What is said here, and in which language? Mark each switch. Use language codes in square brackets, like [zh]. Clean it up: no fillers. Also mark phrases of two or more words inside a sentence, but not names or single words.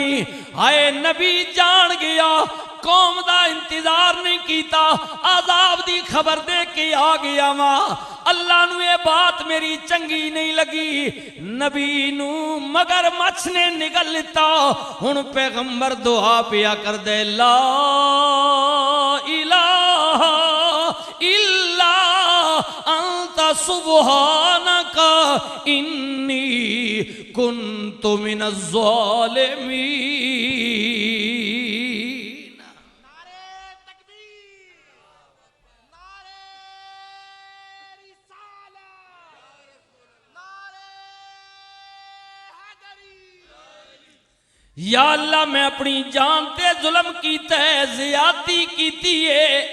[pa] ہائے نبی جان گیا، قوم دا انتظار نہیں کیا، عذاب دی خبر دے کے آ گیا وا. اللہ نوں یہ بات میری چنگی نہیں لگی، نبی نوں مگرمچھ نے نگل لتا. ہن پیغمبر دعا پیا کر دے, [ar] لا إله إلا أنت سبحانك إني كنت من الظالمين. [pa] یا اللہ میں اپنی جان تے ظلم کیتا ہے، زیادتی کیتی ہے.